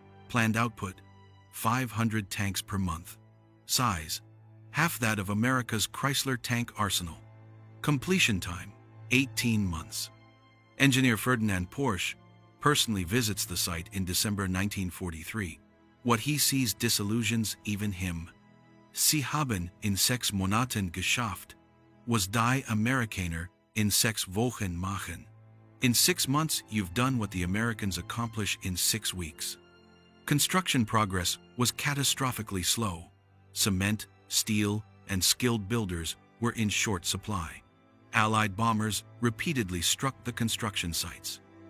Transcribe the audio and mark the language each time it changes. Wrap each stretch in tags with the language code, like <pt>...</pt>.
<en>Planned output: 500 tanks per month. Size: half that of America's Chrysler tank arsenal. Completion time: 18 months. Engineer Ferdinand Porsche personally visits the site in December 1943. What he sees disillusions even him.</en> <de>Sie haben in 6 Monaten geschafft, was die Amerikaner in 6 Wochen machen.</de> <en>In 6 months, you've done what the Americans accomplish in 6 weeks. Construction progress was catastrophically slow. Cement, steel, and skilled builders were in short supply. Allied bombers repeatedly struck the construction sites.</en>